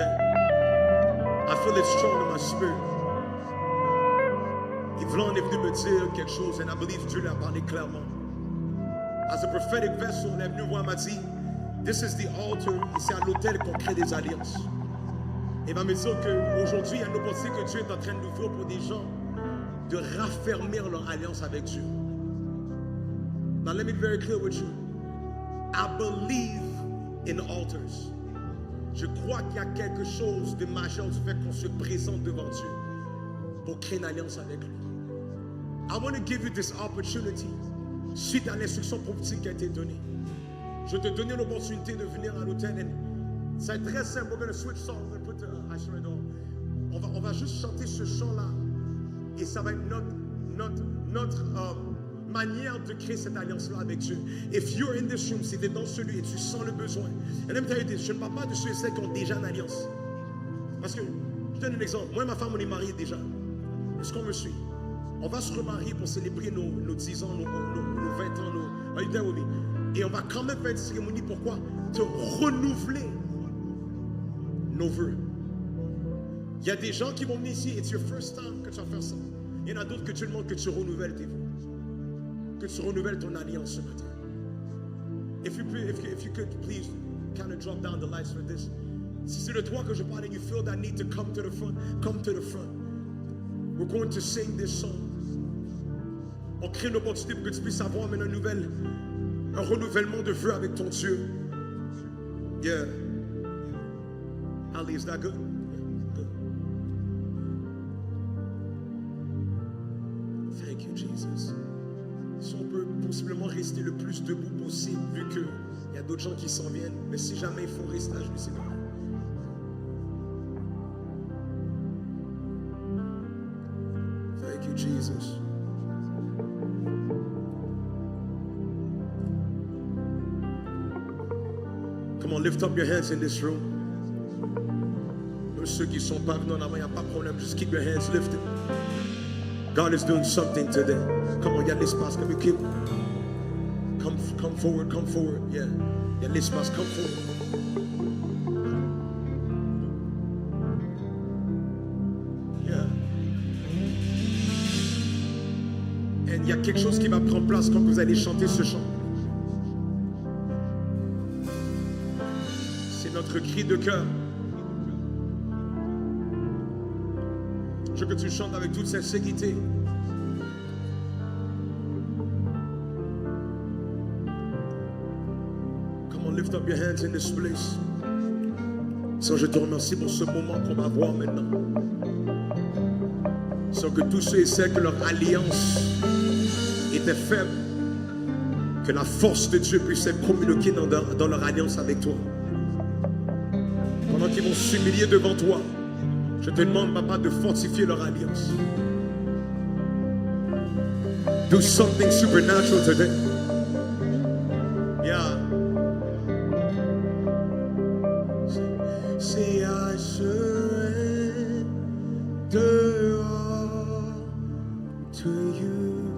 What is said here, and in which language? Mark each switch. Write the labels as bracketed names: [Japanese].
[English] I feel it strong in my spirit. [French] Yvonne est venu me dire quelque chose, [English] and I believe [French] Dieu l'a parlé clairement. [English] As a prophetic vessel, [French] elle est venue voir, m'a dit, [English] this is the altar, [French] et c'est à l'autel qu'on crée des alliances. Et va me dire qu'aujourd'hui, il y a une opportunité que Dieu est en train d'ouvrir pour des gens de raffermir leur alliance avec Dieu. [English] Now let me be very clear with you. I believe in altars. [French] Je crois qu'il y a quelque chose de majeur du fait qu'on se présente devant Dieu pour créer une alliance avec lui. [English] I want to give you this opportunity. [French] Suite à l'instruction prophétique qui a été donnée, je te donne l'opportunité de venir à l'autel. Ça va être très simple. [English] We're going to switch songs. We're going to put on [French] va juste chanter ce chant-là. Et ça va être notre manière de créer cette alliance-là avec Dieu. [English] If you're in this room, [French] si tu es dans celui et tu sens le besoin. Et [English] let me tell you this, [French] je ne parle pas de ceux et celles qui ont déjà une alliance. Parce que, je donne un exemple. Moi et ma femme, on est mariés déjà. Est-ce qu'on me suit? On va se remarier pour célébrer nos 10 ans, nos 20 ans, [English] are you there with me? [French] Et on va quand même faire une cérémonie. Pourquoi? De renouveler nos vœux. Il y a des gens qui vont venir ici, [English] it's your first time [French] que tu vas faire ça. Il y en a d'autres que tu demandes que tu renouvelles tes vœux. Que tu renouvelles ton alliance ce matin. [English] If you could please kind of drop down the lights for this. [French] Si c'est de toi que je parle [English] and you feel that need to come to the front, come to the front. We're going to sing this song. [French] On crée une opportunité pour que tu puisses avoir maintenant un renouvellement de vœux avec ton Dieu. Yeah. [English] Ali, is that good? Good. Thank you, Jesus. [French] Si on peut possiblement rester le plus debout possible, vu qu'il y a d'autres gens qui s'en viennent, mais si jamais il faut rester à genoux, c'est correct. [English] Thank you, Jesus. Come on, lift up your hands in this room. [French] Même ceux qui sont pas venus en avant, il n'y a pas de problème. [English] Just keep your hands lifted. God is doing something today. Come on, [French] il y a de l'espace. [English] Come forward, come forward. [French] Yeah, il y a de l'espace, [English] come forward. Yeah. [French] Et il y a quelque chose qui va prendre place quand vous allez chanter ce chant. C'est notre cri de cœur. Je veux que tu chantes avec toute sincérité. [English] Come on, lift up your hands in this place. [French] Seigneur, je te remercie pour ce moment qu'on va voir maintenant. Seigneur, que tous ceux et celles que leur alliance était faible, que la force de Dieu puisse être communiquée dans leur alliance avec toi. Pendant qu'ils vont s'humilier devant toi, je te demande, papa, de fortifier leur alliance. [English] Do something supernatural today. Yeah. Say, I surrender all to you.